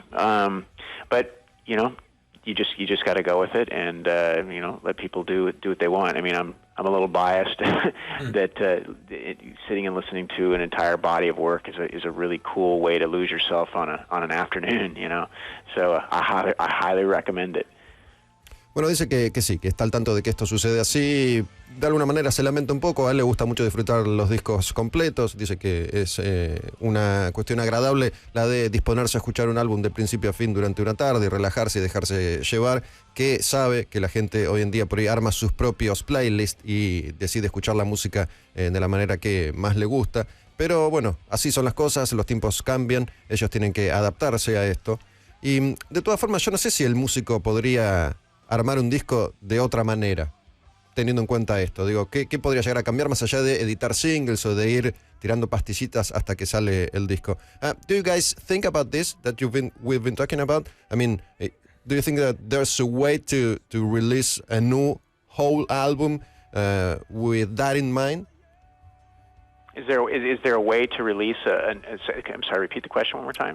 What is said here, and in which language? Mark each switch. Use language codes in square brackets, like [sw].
[en] But, you know, you just got to go with it and you know, let people do what they want. I mean, I'm a little biased that sitting and listening to an entire body of work is a really cool way to lose yourself on an afternoon, you know. So I highly recommend it. [es] Bueno, dice que sí, que está al tanto de que esto sucede así. De alguna manera se lamenta un poco, a él le gusta mucho disfrutar los discos completos. Dice que es una cuestión agradable la de disponerse a escuchar un álbum de principio a fin durante una tarde y relajarse y dejarse llevar, que sabe que la gente hoy en día por ahí arma sus propios playlists y decide escuchar la música de la manera que más le gusta. Pero bueno, así son las cosas, los tiempos cambian, ellos tienen que adaptarse a esto. Y de todas formas, yo no sé si el músico podría armar un disco de otra manera, teniendo en cuenta esto. Digo, ¿qué podría llegar a cambiar más allá de editar singles o de ir tirando pastillitas hasta que sale el disco? [en] Do you guys think about this that we've been talking about? I mean, do you think that there's a way to release a new whole album with that in mind? Is there a way to release I'm sorry, repeat the question one more time?